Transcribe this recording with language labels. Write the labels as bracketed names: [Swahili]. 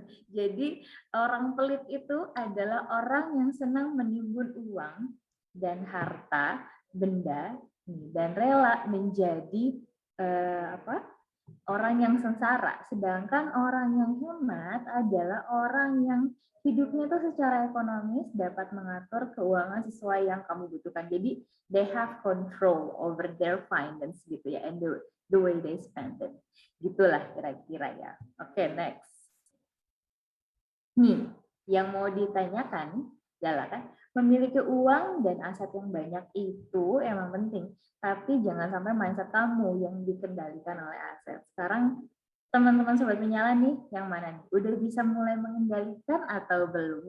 [Indonesian] Jadi orang pelit itu adalah orang yang senang menimbun uang dan harta, benda, dan rela menjadi orang yang sengsara. Sedangkan orang yang hemat adalah orang yang hidupnya itu secara ekonomis dapat mengatur keuangan sesuai yang kamu butuhkan. Jadi [English] they have control over their finance [Indonesian] gitu ya, [English] and the way they spend it. [Indonesian] Gitulah kira-kira ya. Oke, [English] next. [Indonesian] Nih, yang mau ditanyakan adalah kan, memiliki uang dan aset yang banyak itu emang penting, tapi jangan sampai mindset kamu yang dikendalikan oleh aset. Sekarang teman-teman sobat menyala nih, yang mana nih? Udah bisa mulai mengendalikan atau belum?